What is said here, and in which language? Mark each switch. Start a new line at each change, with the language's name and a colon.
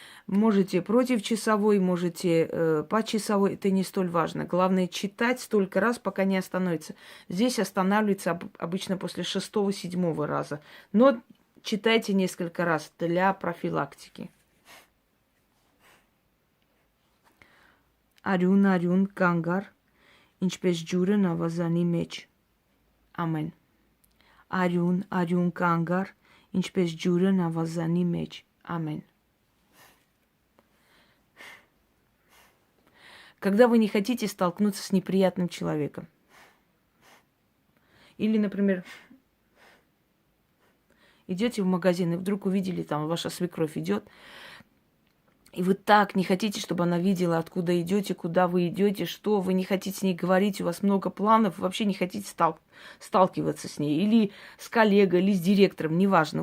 Russian: Можете против часовой, можете по часовой, это не столь важно. Главное читать столько раз, пока не остановится. Здесь останавливается обычно после 6-7 раза. Но читайте несколько раз для профилактики.
Armenian: Արյուն, արյուն, կանգար, ինչպես ջուրը նավազանի մեջ։ Ամեն։ Արյուն, արյուն, կանգար, ինչպես ջուրը նավազանի մեջ։ Ամեն։
Russian: Когда вы не хотите столкнуться с неприятным человеком. Или, например, идете в магазин и вдруг увидели, там ваша свекровь идет, и вы так не хотите, чтобы она видела, откуда идете, куда вы идете, что вы не хотите с ней говорить, у вас много планов, вообще не хотите сталкиваться с ней, или с коллегой, или с директором, неважно.